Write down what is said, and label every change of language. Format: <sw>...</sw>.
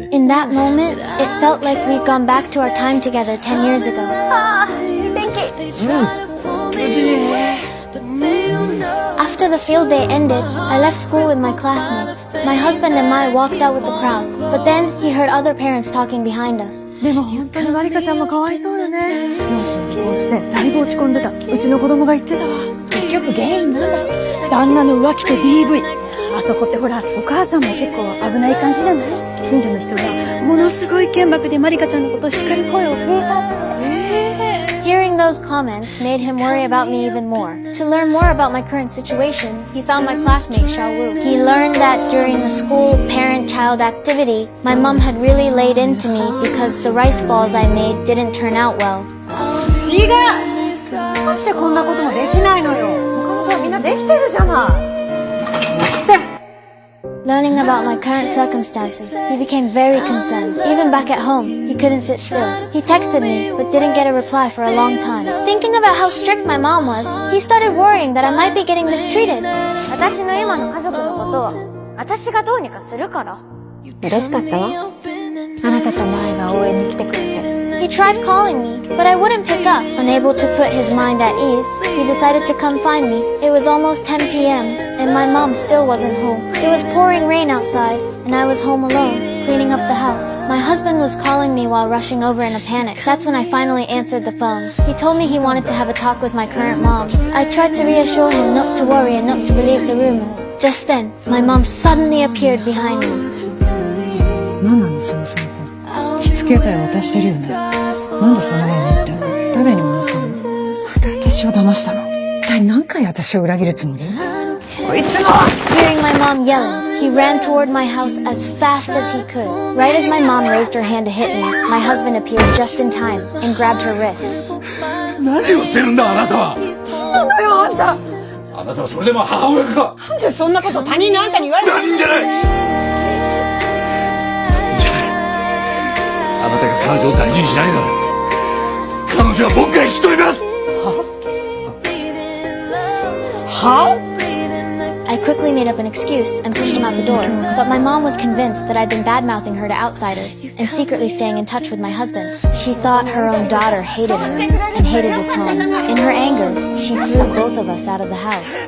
<en>In that moment, it felt like we'd gone back to our time together 10 years ago. Thank you. After After the field day ended, I left school with my classmates. My husband and I walked out with the crowd, but then he heard other parents talking behind us.</en> <ja>でも本当にまりかちゃんもかわいそうよね。両親離婚してだいぶ落ち込んでた。うちの子供が言ってたわ。結局原因なんだ。旦那の浮気と DV。あそこってほら、お母さんも結構危ない感じじゃない？近所の人がものすごい剣幕でまりかちゃんのことをしっかり声を聞いたって。</ja> <en>Hearing those comments made him worry about me even more. To learn more about my current situation, he found my classmate Xiaowu. He learned that during a school parent-child activity, my mom had really laid into me because the rice balls I made didn't turn out well.</en> <ja>違う！どうしてこんなこともできないのよ。他の子はみんなできてるじゃない。</ja> <en>Learning about my current circumstances, he became very concerned. Even back at home, he couldn't sit still. He texted me, but didn't get a reply for a long time. Thinking about how strict my mom was, he started worrying that I might be getting mistreated.</en> <ja>私の今の家族のことは私がどうにかするから嬉しかったわあなたと舞が応援に来てくれて</ja> <en>He tried calling me, but I wouldn't pick up. Unable to put his mind at ease, he decided to come find me. It was almost 10 p.m., and my mom still wasn't home. It was pouring rain outside, and I was home alone, cleaning up the house. My husband was calling me while rushing over in a panic. That's when I finally answered the phone. He told me he wanted to have a talk with my current mom. I tried to reassure him not to worry and not to believe the rumors. Just then, my mom suddenly appeared behind me.</en> <ja>何なのそのスマホ。火付けたり渡してるよね。なんでそんなの持ってんの？誰にもらったの？私を騙したの。一体何回私を裏切るつもり？こいつも！</ja> <en>Hearing my mom yelling, he ran toward my house as fast as he could. Right as my mom raised her hand to hit me, my husband appeared just in time and grabbed her wrist.</en> <ja>何をしてるんだあなたは。なんだよあんた。あなたはそれでも母親か。なんでそんなこと他人のあんたに言われるの？他人じゃない。あなたが彼女を大事にしないなら彼女は僕が引き取ります。は？</ja> <en>I quickly made up an excuse and pushed him out the door, but my mom was convinced that I'd been bad-mouthing her to outsiders and secretly staying in touch with my husband. She thought her own daughter hated her and hated this home. In her anger, she threw both of us out of the house.</en>